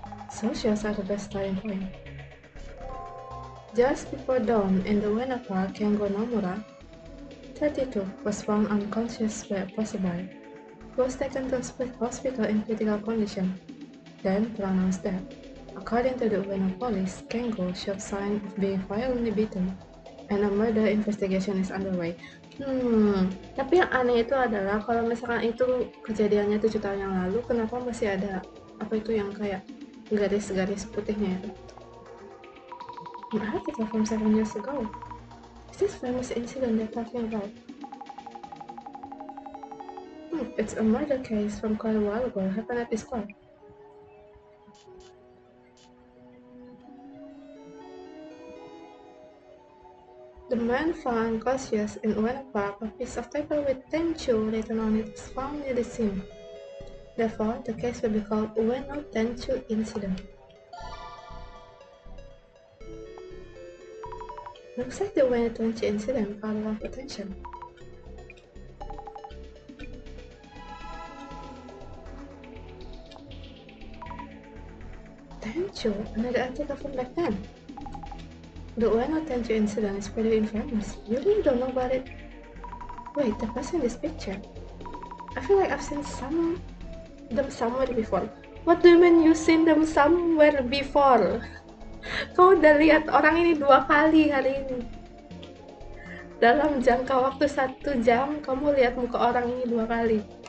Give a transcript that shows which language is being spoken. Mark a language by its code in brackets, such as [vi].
[en] Socials are the best starting point. Just before dawn in the Wenapa Kengo Nomura, 32 was found unconscious by a passerby. He was taken to a hospital in critical condition, then pronounced dead. According to the Ueno police, Kengo showed signs of being violently beaten, and a murder investigation is underway. [id] Tapi yang aneh itu adalah kalau misalkan itu kejadiannya 7 tahun yang lalu, kenapa masih ada apa itu yang kayak garis-garis putihnya itu? [en] An article from 7 years ago. Is this famous incident they're talking about? It's a murder case from quite a while ago, happened at this club. The man found unconscious in Ueno Park. A piece of paper with Tenchu written on it was found near the scene. Therefore, the case will be called Ueno Tenchu Incident. Looks like the Ueno Tenchu incident got a lot of attention. Tenchu, another article from back then. The Ueno Tenchu incident is pretty infamous. You really don't know about it? Wait, the person in this picture. I feel like I've seen them somewhere before. What do you mean you seen them somewhere before? [id] Kau udah lihat orang ini 2 kali hari ini. Dalam jangka waktu 1 jam, kamu lihat muka orang ini 2 kali.